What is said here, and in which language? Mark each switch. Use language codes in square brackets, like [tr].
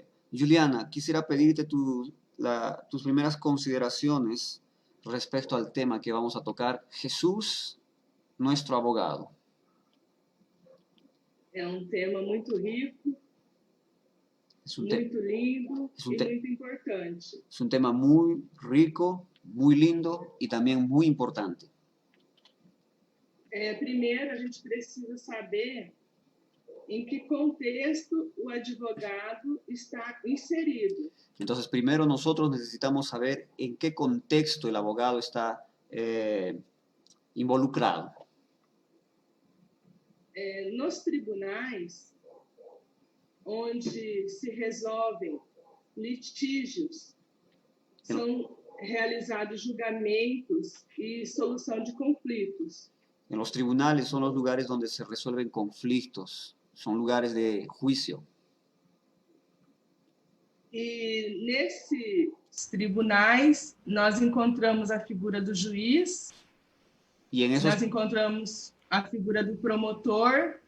[es] Juliana, quisiera pedirte tus primeras consideraciones respecto al tema que vamos a tocar, Jesús, nuestro abogado. [pt] É tema muito rico, muito lindo [es] y muy importante. Es un tema muy rico, muy lindo y también muy importante. [pt] Primeiro, a gente precisa saber em que contexto o advogado está inserido. [es] Entonces, primero nosotros necesitamos saber en qué contexto el abogado está involucrado. [pt] Nos tribunais, onde se resolvem litígios, são realizados julgamentos e solução de conflitos. [es] En los tribunales son los lugares donde se resuelven conflictos, son lugares de juicio. [pt] E nesses tribunais, nós encontramos a figura do juiz, nós encontramos a figura do promotor,